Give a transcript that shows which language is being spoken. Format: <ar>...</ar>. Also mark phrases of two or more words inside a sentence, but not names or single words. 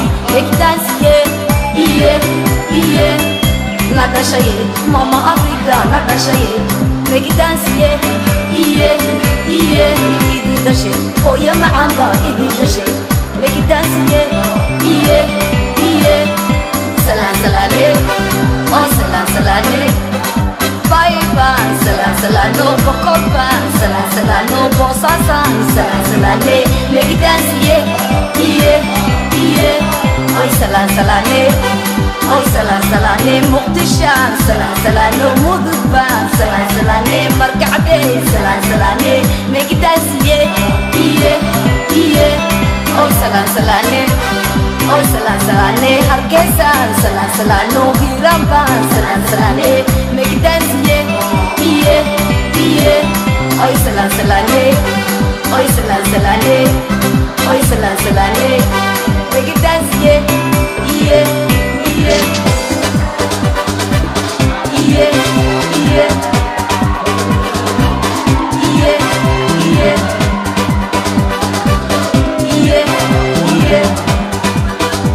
<en>Make it dance, yeah, yeah, yeah.</en> <so>Nada shaye, Mama Africa, nada shaye.</so> <en>Make it dance, yeah, yeah, yeah.</en> <so>Idi dashe, oh yeah, maamba, idi dashe.</so> <en>Make it dance, yeah, yeah, yeah.</en> <so>Salan salane, oh salan salane.</so> <en>Bye bye,</en> <so>salan salano, Bokoban, salan salano, Bosasan, salan salane.</so> <en>Make it dance, yeah, yeah, yeah.</en> <so>Oi salan salane, oi salan salane, Muqdishan, salan salano, Mudban, salan salane, Markabe, salan salane.</so> <en>Make it dance, yeah, yeah, yeah.</en> <so>Oi salan salane. Oh salan salane, Hargeisa, salan salano, Hiramban, salan salane.</so> <en>Make it dance, yeah, yeah, yeah.</en> <so>Oh salan salane, oh salan salane, oh salan salane.</so> <en>Make it dance, yeah, yeah, yeah, yeah, yeah, yeah, yeah, yeah.</en>